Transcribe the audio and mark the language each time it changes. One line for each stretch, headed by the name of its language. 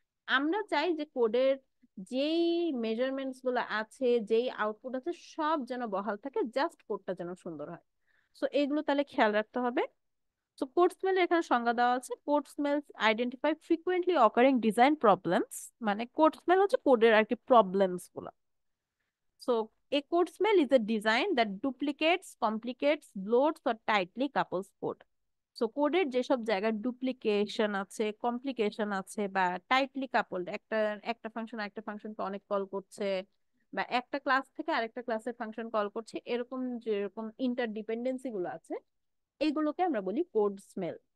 Bangla: আমরা চাই যে কোডের যেই মেজারমেন্টস গুলো আছে, যেই আউটপুট আছে, সব যেন বহাল থাকে, জাস্ট কোডটা যেন সুন্দর হয়। সো এইগুলো তাহলে খেয়াল রাখতে হবে। সো কোড স্মেলের এখানে সংজ্ঞা দেওয়া আছে,
English: Code smells identify frequently occurring design problems.
Bangla: মানে কোড স্মেল হচ্ছে কোডের আর কি প্রবলেমস গুলো।
English: So a code smell is a design that duplicates, complicates, bloats or tightly couples code.
Bangla: So কোডের যেসব জায়গায় ডুপ্লিকেশন আছে, কমপ্লিকেশন আছে, বা টাইটলি কাপলড, একটা একটা ফাংশন আরেকটা ফাংশনকে অনেক কল করছে, বা একটা ক্লাস থেকে আরেকটা ক্লাসের ফাংশন কল করছে, এরকম যেরকম ইন্টারডিপেন্ডেন্সি গুলো আছে, এইগুলোকে আমরা বলি কোড স্মেল।